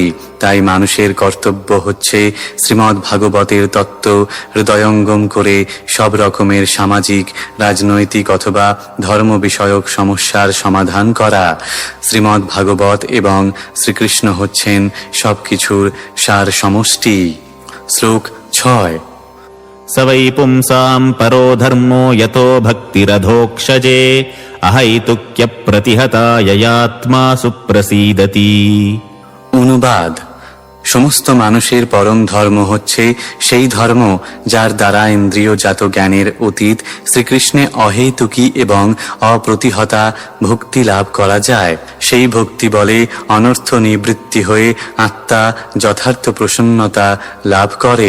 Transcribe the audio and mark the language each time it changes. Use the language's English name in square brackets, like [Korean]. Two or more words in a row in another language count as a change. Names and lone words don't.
[Bangla] তাই মানুষের কর্তব্য হচ্ছে শ্রীমদ্ ভাগবতের তত্ত্ব হৃদয়ঙ্গম করে সব রকমের সামাজিক, রাজনৈতিক অথবা ধর্ম বিষয়ক সমস্যার সমাধান করা। শ্রীমদ্ ভাগবত এবং শ্রীকৃষ্ণ হচ্ছেন সবকিছুর সার সমষ্টি। শ্লোক 6। [Sanskrit] स वै पुंसाम् परो धर्मो यतो भक्तिरधोक्षजे अहैतुक्यप्रतिहता ययात्मा सुप्रसीदति। [Bangla] অনুবাদ: সমস্ত মানুষের পরম ধর্ম হচ্ছে সেই ধর্ম যার দ্বারা ইন্দ্রিয়জাত জ্ঞানের অতীত শ্রীকৃষ্ণে অহেতুকী এবং অপ্রতিহতা ভক্তি লাভ করা যায়। সেই ভক্তি বলে অনর্থ নিবৃত্তি হয়ে আত্মা যথার্থ প্রসন্নতা লাভ করে।